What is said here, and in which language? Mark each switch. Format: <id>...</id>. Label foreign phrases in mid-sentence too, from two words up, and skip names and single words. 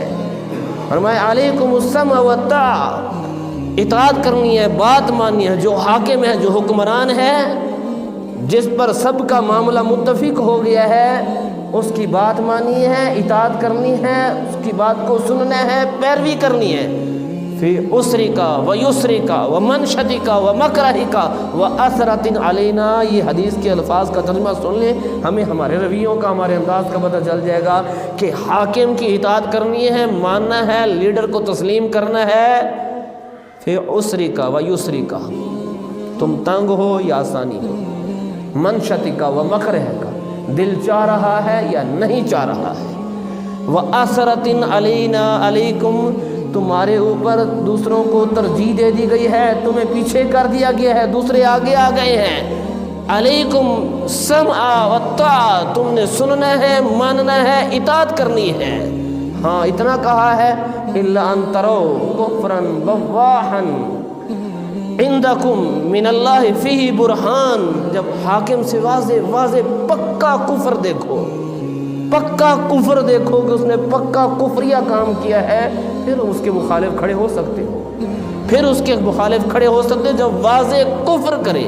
<ur>فرمایا</ur> <ar>علیکم السمع والطاعہ،</ar> <ur>اطاعت کرنی ہے، بات ماننی ہے۔ جو حاکم ہے، جو حکمران ہے، جس پر سب کا معاملہ متفق ہو گیا ہے، اس کی بات ماننی ہے، اطاعت کرنی ہے، اس کی بات کو سننا ہے، پیروی کرنی ہے۔</ur> <ar>فی عسرک و یسرک و منشتک و مکرہک و اثرۃ علینا،</ar> <ur>یہ حدیث کے الفاظ کا ترجمہ سن لیں، ہمیں ہمارے رویوں کا، ہمارے انداز کا پتہ چل جائے گا کہ حاکم کی اطاعت کرنی ہے، ماننا ہے، لیڈر کو تسلیم کرنا ہے۔</ur> <ar>فی عسرک و یسرک،</ar> <ur>تم تنگ ہو یا آسانی ہو،</ur> <ar>منشتک و مکرہک،</ar> <ur>دل چاہ رہا ہے یا نہیں چاہ رہا ہے،</ur> <ar>و اثرۃ علینا، علیکم،</ar> <ur>تمہارے اوپر دوسروں کو ترجیح دے دی گئی ہے، تمہیں پیچھے کر دیا گیا ہے، دوسرے آگے آ گئے ہیں۔</ur> <ar>علیکم سمع والطاعہ،</ar> <ur>تم نے سننا ہے، ماننا ہے، اطاعت کرنی ہے۔ ہاں اتنا کہا ہے،</ur> <ar>الا ان تروا کفرا بواحا عندکم من اللہ فیہ برہان،</ar> <ur>جب حاکم سے واضح واضح پکا کفر دیکھو، پکا کفر دیکھو کہ اس نے پکا کفریہ کام کیا ہے، پھر اس کے مخالف کھڑے ہو سکتے ہو، پھر اس کے مخالف کھڑے ہو سکتے جب واضح کفر کرے۔</ur>